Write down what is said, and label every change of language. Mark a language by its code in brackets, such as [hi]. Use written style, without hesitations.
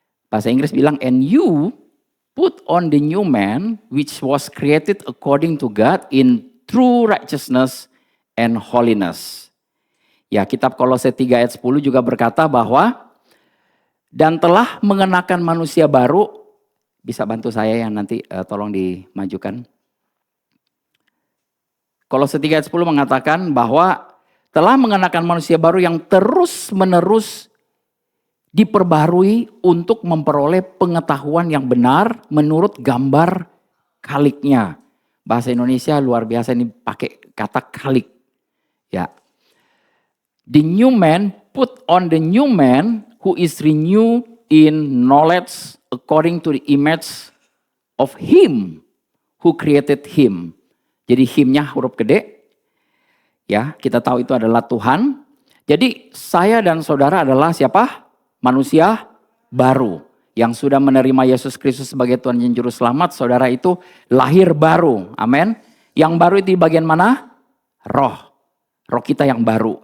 [id] Bahasa Inggris bilang, [en] and you put on the new man which was created according to God in true righteousness and holiness. [id] Ya, kitab Kolose 3 ayat 10 juga berkata bahwa dan telah mengenakan manusia baru. Bisa bantu saya yang nanti tolong dimajukan. Kolose 3 ayat 10 mengatakan bahwa telah mengenakan manusia baru yang terus-menerus diperbarui untuk memperoleh pengetahuan yang benar menurut gambar kaliknya. Bahasa Indonesia luar biasa ini pakai kata kalik. Ya. [en] The new man, put on the new man who is renewed in knowledge according to the image of him who created him. [id] Jadi himnya huruf gede. Ya, kita tahu itu adalah Tuhan. Jadi saya dan saudara adalah siapa? Manusia baru. Yang sudah menerima Yesus Kristus sebagai Tuhan dan Juru Selamat. Saudara itu lahir baru. Amin. Yang baru itu di bagian mana? Roh. Roh kita yang baru.